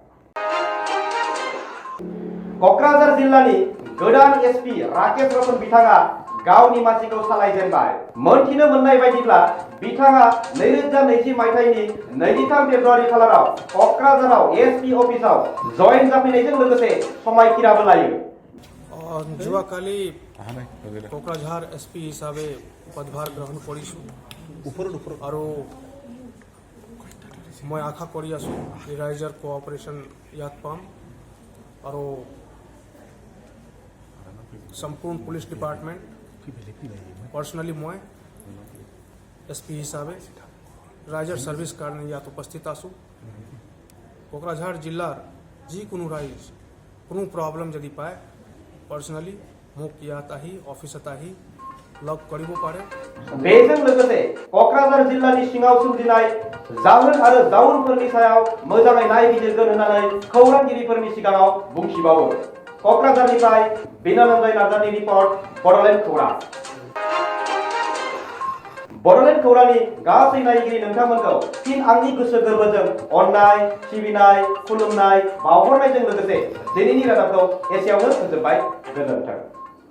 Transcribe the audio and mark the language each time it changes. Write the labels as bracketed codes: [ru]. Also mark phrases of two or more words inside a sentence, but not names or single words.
[brx] क'क्राझार जिल्लानि गोदान SP राकेश रतन बिथाङा गावनि मासिखौ सालायजेनबाय मोनथिनो मोननाय बायदिब्ला बिथाङा 2020 मायथाइनि 23 फेब्रुवारि खालाराव क'क्राझाराव SP अफिसाव जयेन जाफैनायजों लोगोसे समायखिराबो लायो [as] যোৱাকালি কোকৰাঝাৰ SP হিচাপে পদভাৰ গ্ৰহণ কৰিছোঁ আৰু মই আশা কৰি আছোঁ যে ৰাইজৰ কোঅপাৰেশ্যন ইয়াত পাম আৰু সম্পূৰ্ণ [en] police department [as] পাৰ্চনেলি মই SP হিচাপে ৰাইজৰ ছাৰ্ভিচ কাৰণে ইয়াত উপস্থিত আছোঁ কোকৰাঝাৰ জিলাৰ যিকোনো ৰাইজ কোনো প্ৰব্লেম যদি পায় পাৰ্চনেলি মোক ইয়াত আহি অফিচত আহি লগ কৰিব পাৰে [brx] बेजों लोगोसे क'क्राझार जिल्लानि सिङाव सोमजिनाय जाहोन आरो जाउनफोरनि सायाव मोजाङै नायबिजिरगोन होननानै खौरांगिरिफोरनि सिगाङाव बुंथिबावो क'क्राझारनिफ्राय बिनन्जय नार्जारिनि रिपर्ट बड'लेण्ड खौरां बड'लेण्ड खौरांनि गासै नायगिरि नोंथांमोनखौ फिन आंनि गोसो गोरबोजों अननाय सिबिनाय खुलुमनाय बावहरनायजों लोगोसे दिनैनि रादाबखौ एसेयावनो फोजोबबाय गोजोन्थों।